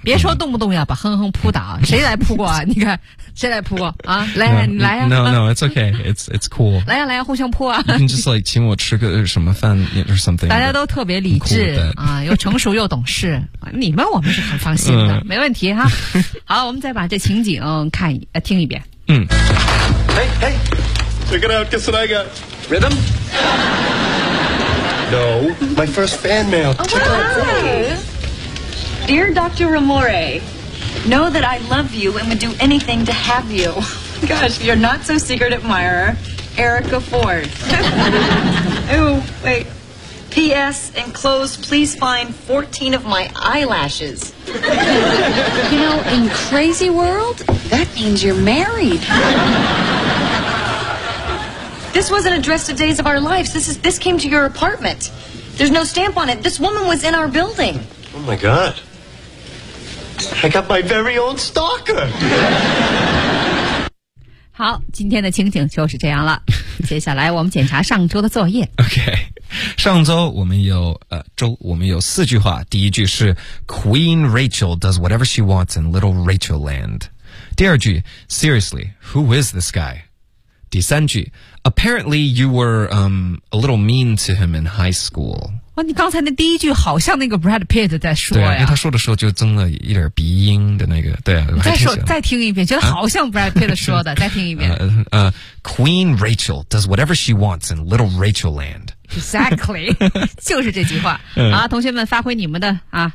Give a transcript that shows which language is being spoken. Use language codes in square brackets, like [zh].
[zh] 别说动不动要把哼哼扑倒，谁来扑过啊？你看谁来扑过啊？来啊，你来啊 [en] ！No, it's okay, it's cool. [zh] 来啊，来啊，互相扑啊！你 [en] can just like [zh] 请我吃个什么饭 [en] or something。 [zh] 大家都特别理智、 [en] cool、 [zh] 啊，又成熟又懂事，你们我们是很放心的，没问题哈、啊。好，我们再把这情景看听一遍。 [en] Hey, hey, check it out, guess what I got? Rhythm? No, my first fan mail. Oh, check wow. Out. Dear Dr. Ramore, know that I love you and would do anything to have you. Gosh, your not so secret admirer, Erica Ford. Oh, wait. P.S. Enclosed, please find 14 of my eyelashes. You know, in crazy world... That means you're married. This wasn't addressed to Days of Our Lives. This came to your apartment. There's no stamp on it. This woman was in our building. Oh, my God. I got my very own stalker. [zh] 好，今天的情景就是这样了。接下来我们检查上周的作业。 [en] OK. [zh] 上周我们有周我们有四句话，第一句是 [en] Queen Rachel does whatever she wants in Little Rachel Land， [zh] 第二句 [en] Seriously who is this guy， [zh] 第三句 [en] Apparently you were a little mean to him in high school。 [zh] 哇，你刚才那第一句好像那个 Brad Pitt 在说呀。对啊，因为他说的时候就增了一点鼻音的那个，对啊，再听一遍，觉得好像 Brad Pitt 说的、啊、再听一遍 [en] Queen Rachel does whatever she wants in Little Rachel Land Exactly, [zh] 就是这句话。啊，同学们发挥你们的啊